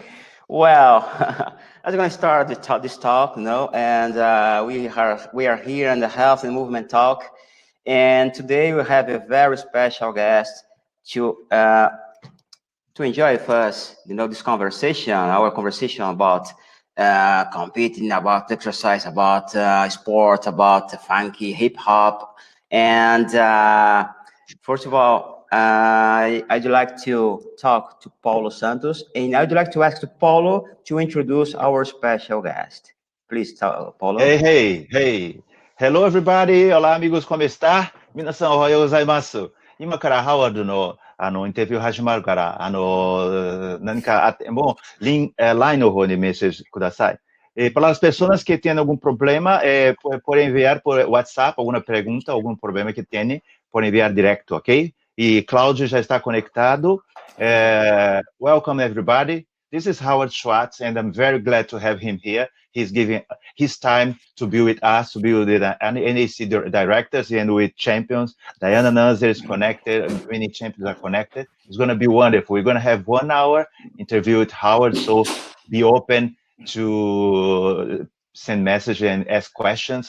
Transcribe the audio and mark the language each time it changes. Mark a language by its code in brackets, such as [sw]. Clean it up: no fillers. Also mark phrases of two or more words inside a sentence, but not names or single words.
[en] Well, I'm going to start this talk, and we are here in the Health and Movement Talk, and today we have a very special guest to enjoy with us, this conversation, our conversation about competing, about exercise, about sport, about funky hip hop. And first of all, I'd like to talk to Paulo Santos, and I'd like to ask Paulo to introduce our special guest. Please, Paulo. Hey. Hello, everybody. [pt] Olá, amigos. Como está? [ja] 皆さん、おはようございます。今からハワードのインタビュー始まるから、何かあっても、LINE の方にメッセージください。 [pt] Para as pessoas que têm algum problema, podem enviar por WhatsApp alguma pergunta, algum problema que tenham, podem enviar direto, ok? E Cláudio já está conectado. [en] Welcome, everybody. This is Howard Schwartz, and I'm very glad to have him here. He's giving his time to be with us, to be with the ANAC directors and with champions. Diana Nazar is connected, many champions are connected. It's going to be wonderful. We're going to have 1 hour interview with Howard, so be open to send messages and ask questions.